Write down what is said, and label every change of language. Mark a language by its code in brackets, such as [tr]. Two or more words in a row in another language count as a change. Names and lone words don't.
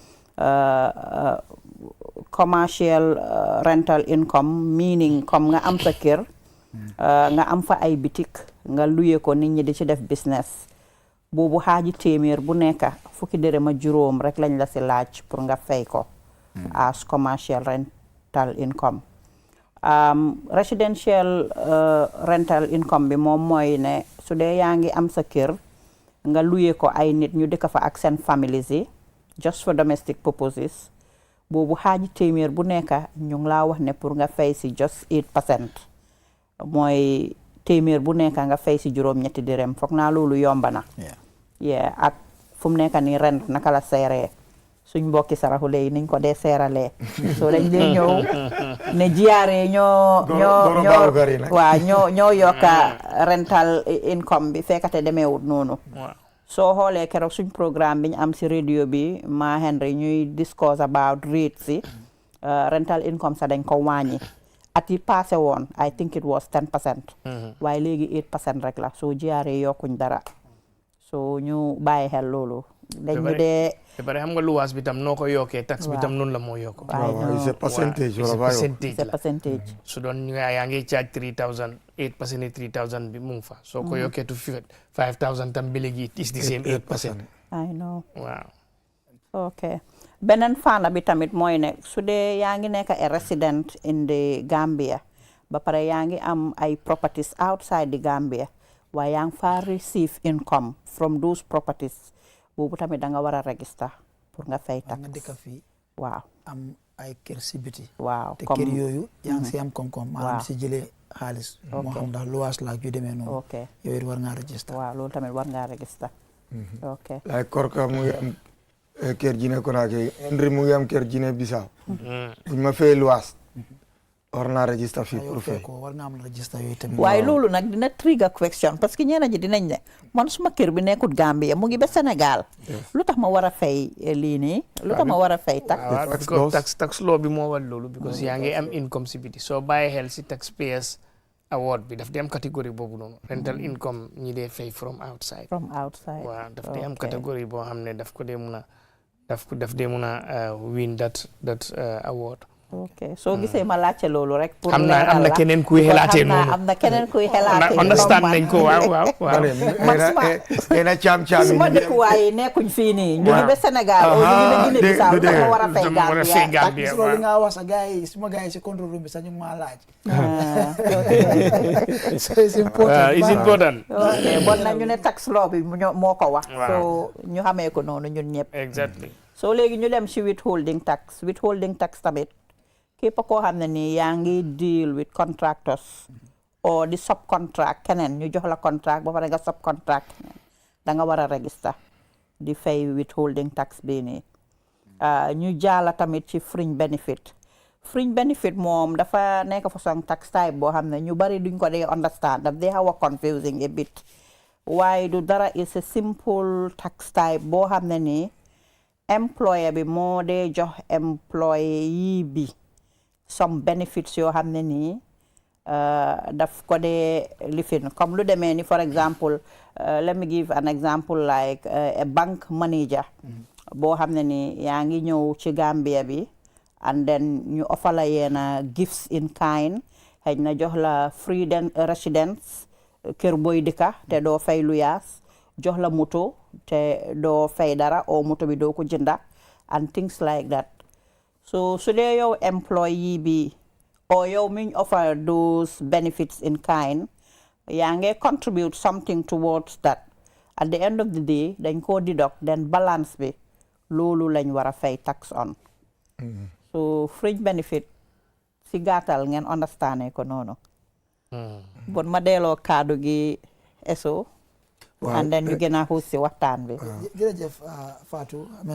[en] commercial rental income [wo] meaning comme nga am sa kër nga am fa ay bitik nga luye ko nit ñi di ci def business boobu xaaji téeméer bu nekk fukki dërëm ak juróom rek lañ la si laaj pour nga fay ko as [en] commercial rental income residential rental income [wo] bi moom mooy ne su dee yaa ngi am sa kër nga luye ko ay nit ñu dëkk fa ak seen families yi [en] just for domestic purposes [wo] boobu xaaji téeméer bu nekk ñu ngi laa wax ne pour nga fay si [en] just 8% [wo] mooy téeméer bu nekk nga fay si juróom-ñetti dërëm foog naa loolu yomba na ak fu mu nekk nii rent naka la seeree suñ mbokki saraxule yi niñ ko dee seeralee so dañ dee ñëw ne jiyaare ñoo yokka [en] rental income [wo] bi fekkate demeewut noonu soo xoolee keroog suñ programme bi ñu am si radio bi ma Henry ñuy [en] discuss about rates [wo] si [en] rental income [wo] sa dañ ko wàññi at yi passé woon [en] I think it was 10% [wo] waaye léegi 8% rek la soo jiyaare yokkuñ dara so ñu bàyyi xel loolu dañ ñu dee te pare xam nga luwaas bi tam noo ko yokkee tax bi tam noonu la moo yokk [en] c'est a percentage [wo] c'est percentage su doon yaa ngi charge 3000 8% 3000 bi mu ngi fa soo ko yokkee to 5000 tam bi léegi [en] is the same 8%. I know [wo] waaw ok beneen fànn bi tamit mooy ne su dee yaa ngi nekk [en] a resident in the Gambia [wo] ba pare yaa ngi am ay properties outside the Gambia waaye yaa ngi fa [en] receive income from those properties [wo] boobu tamit da nga war a register pour nga fay tax nga dëkk fii waaw am ay kër si biti waaw te kër yooyu yaa ngi si am koom-koom maanaam si jëlee xaalis moo xam ndax luwaas la yu demee noonu yooyu it war ngaa register waaw loolu tamit war ngaa register ok like Korka mu ngi am kër Guinée Conakry Henry mu ngi am kër Guinée Bissau buñ ma fay luwaas war naa register fii pour fay war nga am register yooyu tamit waaye loolu nag dina [en] trigger question [fr] parce que [wo] ñeneen ñi dinañ ne man suma kër bi nekkut Gambia mu ngi ba Sénégal lu tax ma war a fay lii nii lu tax ma war a fay [en] tax law [wo] bi moo war loolu because yaa ngi am income si biti soo bàyyi xel si [en] taxpayers award [wo] bi daf di am catégorie boobu noonu [en] rental income [wo] ñi dee fay [en] from outside [wo] waaw daf di am catégorie boo xam ne daf dee mun a [en] win that award [wo] ok soo gisee ma laajte loolu rek pour am na keneen kuy xelaatee noonu am na keneen kuy xelaatee understand nañ ko waaw na caam-caam suma dëkkuwaay yi nekkuñ fii nii ñu ngi ba Sénégal o ñu ngi ba Guinée Bissau dama war a fay Gambia loolu nga wax sa gars yi suma gars yi si [en] control room [wo] bi sax ñu ngi maa laaj [en] so it's important [wo] ok bon na ñu ne [en] tax law [wo] bi moo ko wax so ñu xamee ko noonu ñun ñëpp [en] exactly [wo] so léegi ñu dem si [en] withholding tax [wo] tamit képp koo xam ne nii yaa ngi [en] deal with contractors [wo] or di subcontract keneen ñu jox la contract ba pare nga subcontract keneen da nga war a register di fay [en] withholding tax [wo] bii nii ñu jaala tamit ci [en] fringe benefit [wo] moom dafa nekk façon [en] tax type [wo] boo xam ne ñu bari duñ ko dee understand daf dee xaw a [en] confusing a bit [wo] waaye du dara [en] is a simple tax type [wo] boo xam ne nii employer bi moo dee jox employee bi [en] some benefits [wo] yoo xam ne nii daf ko dee lifin comme lu demee ni [en] for example let me give an example like a bank manager [wo] boo xam ne nii yaa ngi ñëw ci Gambia bi [en] and then [wo] ñu offer la yeena [en] gifts in kind [wo] xëy na jox la free residence kër booy dëkka te doo fay luyaas jox la moto te doo fay dara o moto bi doo ko jënda [en] and things like that so [wo] su dee yow employee bi o yow miñ [en] offer those benefits in kind yaa ngi contribute something towards that at the end of the day [wo] dañ koo [en] deduct then balance [wo] bi loolu lañ war a fay [en] tax on so fringe benefit [wo] si gàttal ngeen understand ko noonu bon ma delloo kaddu gi eso [en] and then [wo] ñu gën a xuus si waxtaan bi